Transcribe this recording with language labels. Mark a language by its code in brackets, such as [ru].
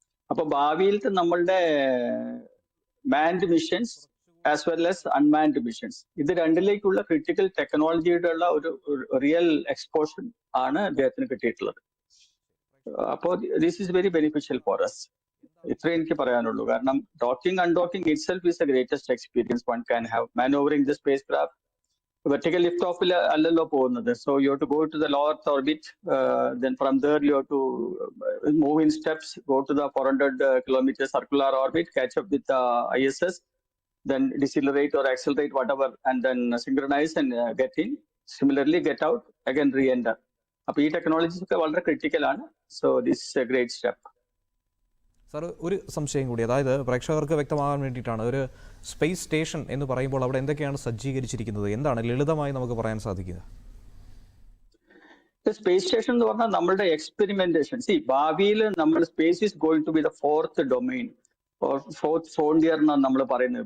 [ml] അപ്പൊ ഭാവിയിലത്തെ നമ്മളുടെ [en] manned missions as well as unmanned missions, [ml] ഇത് രണ്ടിലേക്കുള്ള ക്രിട്ടിക്കൽ ടെക്നോളജിയുടെ ഉള്ള ഒരു റിയൽ എക്സ്പോഷർ ആണ് അദ്ദേഹത്തിന് കിട്ടിയിട്ടുള്ളത്. [en] അപ്പോൾ this is very beneficial for us. [ml] ഇത്രേ എനിക്ക് പറയാനുള്ളൂ. [en] കാരണം docking undocking itself is the greatest experience one can have. Manoeuvring the spacecraft vertical lift off [ml] allalo പോകുന്നത്. [en] So you have to go to the low earth orbit, then from there you have to move in steps, go to the 400 kilometer circular orbit, catch up with the ISS, then decelerate or accelerate whatever, and then synchronize and get in, similarly get out, again re-enter. [ml] അപ്പോൾ ഈ technologies ഒക്കെ വളരെ critical ആണ്. [en] So this is a great step. [ml] Sir, ഒരു സംശയം കൂടി, അതായത് പ്രേക്ഷകർക്ക് വ്യക്തമാകാൻ വേണ്ടിയിട്ടാണ്, ഒരു സ്പേസ് സ്റ്റേഷൻ എന്ന് പറയുമ്പോൾ അവിടെ എന്തൊക്കെയാണ് സജ്ജീകരിച്ചിരിക്കുന്നത്, എന്താണ് ലളിതമായി നമുക്ക് പറയാൻ സാധിക്കുക? സ്പേസ് സ്റ്റേഷൻ എന്ന് പറഞ്ഞാൽ നമ്മളുടെ എക്സ്പെരിമെന്റേഷൻ. ഭാവിയിൽ നമ്മൾ [en] space is going to be the 4th domain or 4th frontier [ml] എന്നാണ് നമ്മൾ പറയുന്നത്.